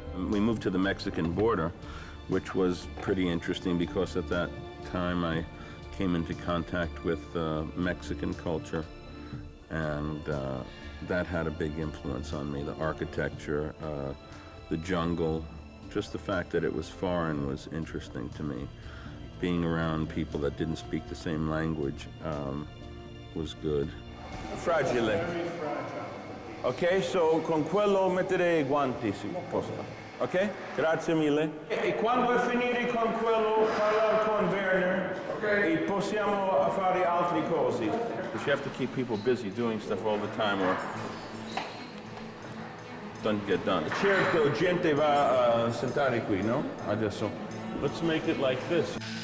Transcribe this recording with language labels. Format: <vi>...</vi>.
<en>We moved to the Mexican border, which was pretty interesting because at that time I came into contact with Mexican culture, and that had a big influence on me. The architecture, the jungle, just the fact that it was foreign was interesting to me. Being around people that didn't speak the same language was good. Fragile.</en> <it>Ok, so con quello mettere I guanti, si posso. Ok? Grazie mille. E quando è finire con quello, parlare con Werner, e possiamo fare altre cose.</it> <en>Because you have to keep people busy doing stuff all the time or doesn't get done.</en> <it>Certo, gente va a sentare qui, no? Adesso.</it> <en>Let's make it like this.</en>